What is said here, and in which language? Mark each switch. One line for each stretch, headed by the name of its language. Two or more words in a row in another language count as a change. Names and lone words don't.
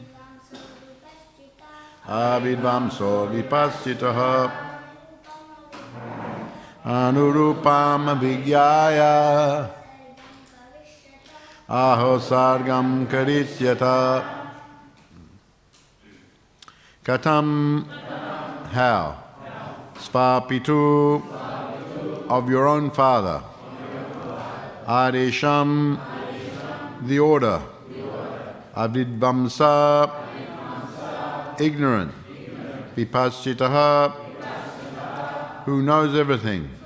Sanskrit: अविद्वांसो विपश्चितः. अनुरूपम् अविज्ञाय. अहो सर्गं करिष्यत. Katam,
English: how? Svapitu, of your own father. Adesham, the order. Avidvamsa, ignorant. Vipaschitaha, who knows everything.